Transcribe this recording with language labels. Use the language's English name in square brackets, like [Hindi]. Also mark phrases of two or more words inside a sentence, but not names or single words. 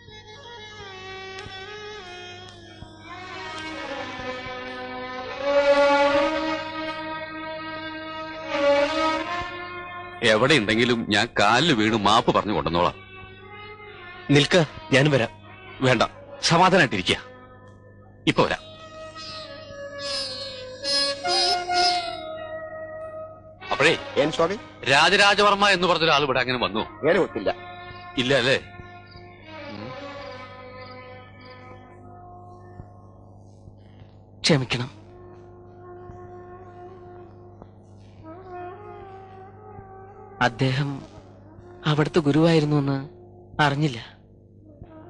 [Malayalam] എവിടെ ഉണ്ടെങ്കിലും ഞാൻ കാലിൽ വീണ് മാപ്പ് പറഞ്ഞു കൊണ്ടുവന്നോളാം. നിൽക്ക, ഞാൻ വരാം. വേണ്ട, സമാധാനായിട്ടിരിക്കുക. ഇപ്പൊ വരാം. അപ്പോഴേ [Kannada] ಏನ್ ಸ್ವಾಮಿ [Malayalam] രാജരാജവർമ്മ എന്ന് പറഞ്ഞൊരാൾ ഇവിടെ അങ്ങനെ വന്നു? [Kannada] ಏನು ಗೊತ್ತಿಲ್ಲ. [Malayalam] ഇല്ല അല്ലേ? ക്ഷമിക്കണം. അദ്ദേഹം അവിടുത്തെ ഗുരുവായിരുന്നു എന്ന് അറിഞ്ഞില്ല.